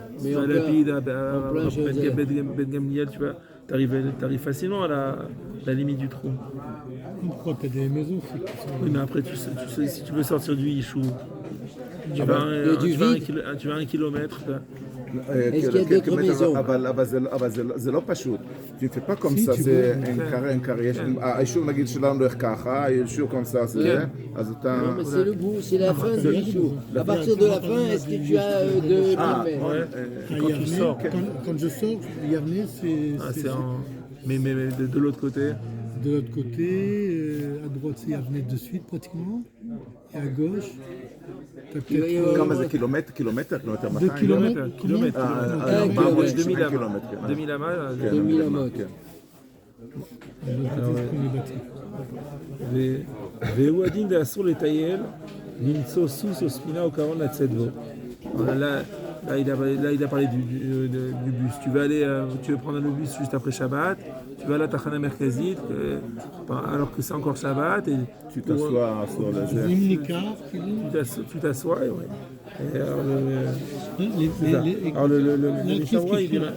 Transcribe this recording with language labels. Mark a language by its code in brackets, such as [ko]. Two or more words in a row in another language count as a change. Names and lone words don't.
[fr] si tu vas à Lapide, à Ben Gamliel, tu vois, t'arrives facilement à la limite du trou. Pourquoi tu as des maisons? Oui, mais après, tu sais, si tu veux sortir du Ichou, tu vas à 1 kilomètre. Est-ce qu'il y a d'autres maisons? [he] אבל זה לא פשוט. [fr] tu fais pas comme ça, c'est un carré. [he] האישור נגיד שלנו איך ככה, האישור [fr] comme ça, [he] אז אתה... [fr] Non, mais c'est le bout, c'est la fin du Ichou. À partir de la fin, est-ce que tu as de Quand tu sors. Quand je sors, Yarné, c'est Mais de l'autre côté. de l'autre côté, à droite c'est Yarné de suite pratiquement, et à gauche, t'as peut-être... [he] כמה זה קילומטר? לא יותר 200? 2 קילומטר. 2000 amas. 2000 amot. והוא הדין ואסור לטייל, למצוא סוס או ספינה או קרון לצאת בו. [fr] Là, il a parlé du bus. Tu veux prendre le bus juste après Shabbat, tu vas à la Tachana Merkazit, alors que c'est encore Shabbat, et tu t'assois sur la zère. Tu t'assois, et ouais. Alors le Mishnah, il dira...